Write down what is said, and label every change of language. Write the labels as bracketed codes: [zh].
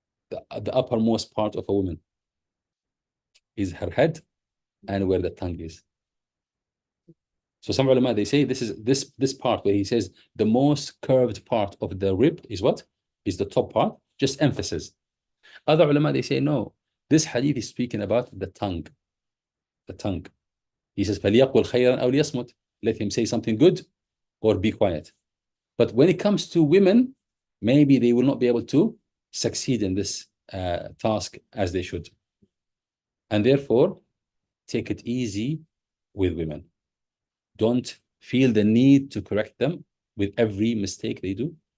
[en] The uppermost part of a woman is her head and where the tongue is. So some ulama, they say this part where he says the most curved part of the rib is what? Is the top part, just emphasis. Other ulama, they say, no, this hadith is speaking about the tongue. The tongue. He says, [ar] فَلْيَقُلْ خَيْرًا أَوْ لِيَصْمُتْ. [en] Let him say something good or be quiet. But when it comes to women, maybe they will not be able to succeed in this task as they should. And therefore, take it easy with women. Don't feel the need to correct them with every mistake they do.